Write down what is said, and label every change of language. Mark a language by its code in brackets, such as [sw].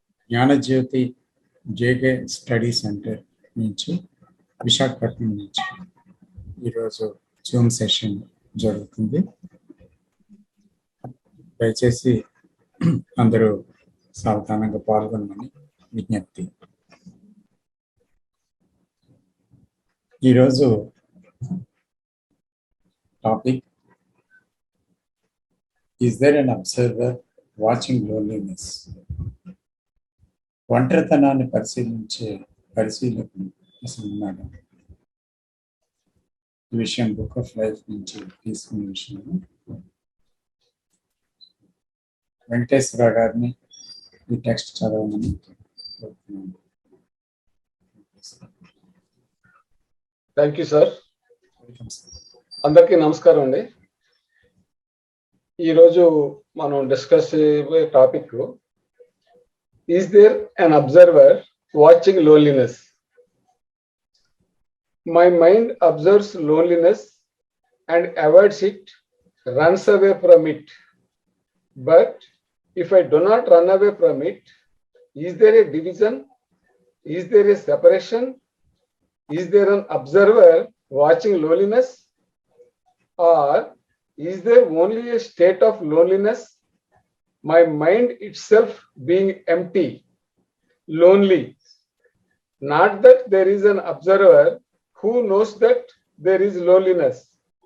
[te] Gnanajyothi JK study centre నుంచి విశాఖపట్నం నుంచి ఈరోజు జూమ్ సెషన్ జరుగుతుంది. దయచేసి అందరూ సావధానంగా పాల్గొనమని విజ్ఞప్తి. ఈరోజు topic [en] Is there an observer watching loneliness? [te] ఒంటరితనాన్ని పరిశీలించే పరిశీలకుడు అసలు ఉన్నాడు. ఈ విషయం బుక్ ఆఫ్ లైఫ్ నుంచి తీసుకున్న విషయం. వెంకటేశ్వర గారిని ఈ టెక్స్ట్ చదవమని కోరుతున్నాను. [en] Thank you sir. [te] అందరికీ నమస్కారం అండి. ఈరోజు మనం డిస్కస్ చేయబోయే [en] Topic is there an observer watching loneliness. My mind observes loneliness and avoids it, runs away from it. But if I do not run away from it, is there a division? Is there a separation? Is there an observer watching loneliness, or is there only a state of loneliness, my mind itself being empty, lonely? Not that there is an observer who knows that there is loneliness.